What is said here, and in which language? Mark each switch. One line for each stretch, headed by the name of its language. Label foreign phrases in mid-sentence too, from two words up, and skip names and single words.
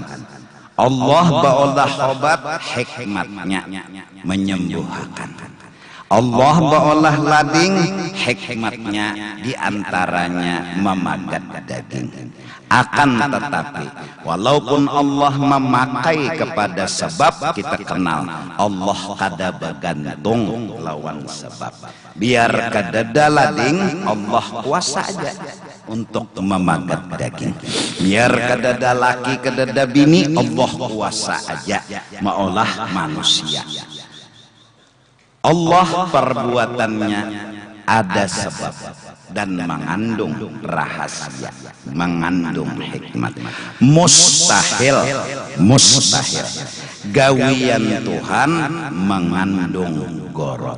Banjar: Allah baolah obat, hikmatnya menyembuhkan. Allah baolah lading, hikmatnya diantaranya memagat daging. Akan tetapi, walaupun Allah memakai kepada sebab, kita kenal Allah kada bergantung lawan sebab. Biar kadada lading, Allah kuasa aja untuk memagat daging. Biar kadada laki kadada bini, Allah kuasa aja maolah manusia. Allah perbuatannya ada sebab dan mengandung rahasia, mengandung hikmat. Mustahil gawian Tuhan mengandung goror.